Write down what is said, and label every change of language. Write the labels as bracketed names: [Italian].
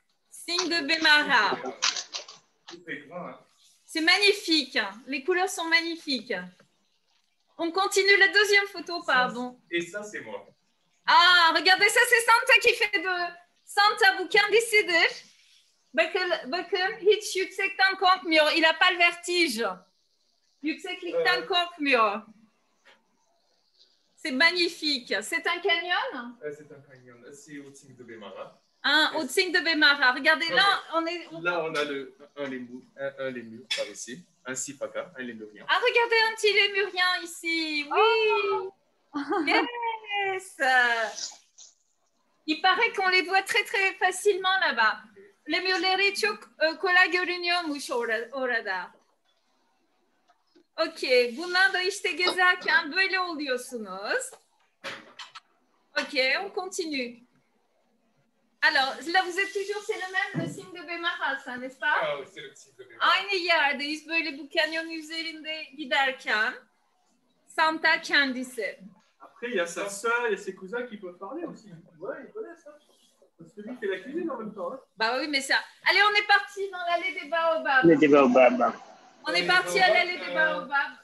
[French] Signe de Bemara. C'est grand, hein? C'est magnifique. Les couleurs sont magnifiques. On continue la deuxième photo, pardon. Et ça, c'est moi. Regardez, ça, c'est Santa qui fait de... [Turkish] Santa, bu kendisidir. Bakın, hiç yüksekten korkmuyor. [French] Il n'a pas le vertige. [Turkish] Yükseklikten korkmuyor. [French] C'est magnifique. C'est un canyon? C'est un canyon. C'est au signe de Bemara. Au signe de Bemara. Regardez, là, on est... Là, on a un lémur par ici. Un sifaka, un lémurien. Regardez un petit lémurien ici. Oui. Yes. Il paraît qu'on les voit très très facilement là-bas. [Turkish] Lémurleri çok kolay görünüyormuş orada. Ok, bunlar da işte gezerken böyle oluyorsunuz. [French] Ok, on continue. Alors, là vous êtes toujours, c'est le même, le signe de Bemara, ça, n'est-ce pas? Oui, c'est le signe de Bemara. [Turkish] Aynı yerdeyiz böyle bu kanyon üzerinde giderken. Santa kendisi. [French] Après, il y a sa soeur et ses cousins qui peuvent parler aussi. Ouais, ils connaissent ça. Parce que lui fait la cuisine en même temps. Hein. Bah oui, mais ça. Allez, on est parti dans l'allée des baobabs. Les baobabs. On est parti à l'allée des baobabs.